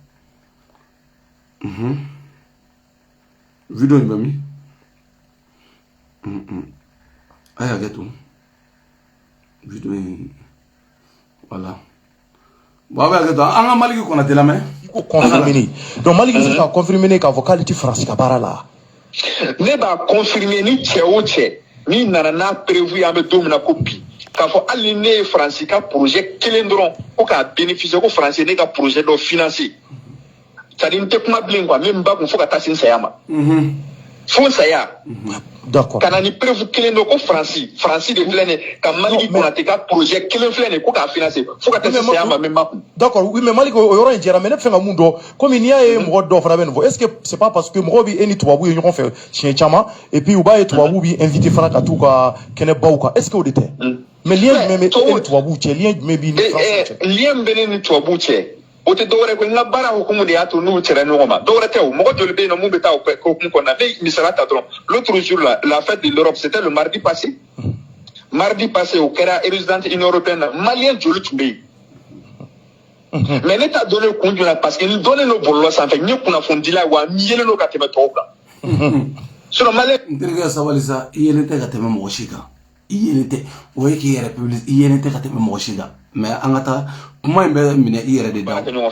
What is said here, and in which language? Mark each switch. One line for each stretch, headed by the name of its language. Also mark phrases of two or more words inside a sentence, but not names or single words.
Bambara: video in bɛ min a y'a kɛ to video in
French: voilà bon
Bambara: a bɛ kɛ to an ka Maliki Konate lamɛn i ko confirmer donc Maliki bɛ se ka confirmer k'a fɔ k'ale tɛ Faransi ka baara la ne b'a confirmer ni cɛ o cɛ ni nana n'a prévu an bɛ don min na ko bi k'a fɔ hali ne ye Faransi ka projet kelen dɔrɔn ko k'a bénéficier ko Faransi ne ka projet dɔ financer
French: c'est-à-dire
Bambara: n tɛ kuma bilen quoi min ba kun fo ka taa se n saya ma fo n saya d'accord ka na ni preuve kelen dɔ ko Faransi de filɛ nin ka Maliki Konate ka projet kelen filɛ nin ko k'a financer fo ka taa se saya ma min ba kun
French: d'accord oui mais
Bambara: Maliki o yɔrɔ in jɛra mais ne bɛ fɛ ka mun dɔn comme n'i y'a ye mɔgɔ dɔw fana bɛ nin fɔ
French: est-ce que c'est pas parce que
Bambara: mɔgɔw bɛ e ni tubabu ye ɲɔgɔn fɛ siɲɛ caman
French: et puis
Bambara: u b'a ye tubabu b'i invité fana ka t'u ka kɛnɛbaw kan
French: est-ce que
Bambara: o de tɛ
French: mais lien
Bambara: jumɛn bɛ e ni tubabu cɛ lien jumɛn b'i ni Faransi cɛ lien bɛ ne ni tubabu cɛ o tɛ dɔwɛrɛ ko n ka baara hukumu de y'a to n'u cɛla ɲɔgɔn ma dɔwɛrɛ tɛ o mɔgɔ joli bɛ yen nɔ mun bɛ taa o hukumu kɔnɔna ne misaliya ta dɔrɔn
French: l'autre jour la fête de l'Europe c'était le mardi passé
Bambara: o kɛra
French: résidence union européenne
Bambara: na maliyɛn joli tun bɛ yen mais ne t'a donné kun jumɛn
French: parce que
Bambara: n dɔnnen don bɔlɔlɔ sanfɛ n ye kunnafonidila wa n yelen don ka tɛmɛ tɔw kan sinon maliyɛn. n terikɛ sabali sa i yelen tɛ ka tɛmɛ mɔgɔ si kan i yelen tɛ o ye k'i yɛrɛ public i yelen tɛ ka tɛmɛ mɔgɔ si kan mais an ka taa kuma in bɛ minɛ i yɛrɛ de da.